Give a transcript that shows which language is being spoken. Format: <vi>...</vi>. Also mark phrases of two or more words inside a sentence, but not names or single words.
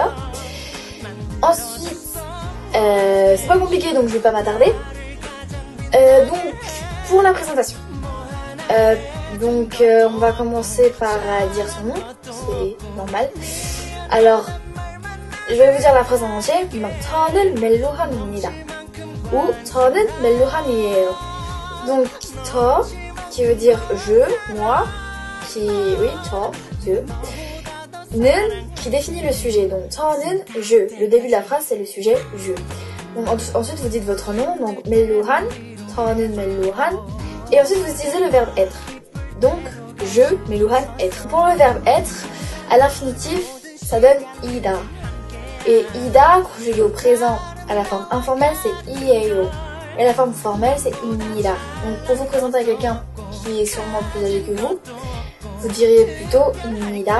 <fr>Ensuite, c'est pas compliqué, donc je vais pas m'attarder. Donc, pour la présentation. On va commencer par dire son nom, c'est normal. Alors, je vais vous dire la phrase en entier.</fr> <ko>저는 멜로한입니다. Ou 저는 멜로한이에요.</ko> <fr>Donc, 저 qui veut dire je, moi, je. 는 qui définit le sujet. Donc, 저는 je. Le début de la phrase, c'est le sujet je. Donc, ensuite, vous dites votre nom. Donc,</fr> <ko>멜로한, 저는 멜로한.</ko> <fr>Et ensuite, vous utilisez le verbe être. Donc, je, 멜로한, être. Pour le verbe être, à l'infinitif, ça donne ida. Et ida, conjugué au présent, à la forme informelle, c'est i에요. Et la forme formelle, c'est 입니다. Donc, pour vous présenter à quelqu'un qui est sûrement plus âgé que vous diriez plutôt 입니다.</fr>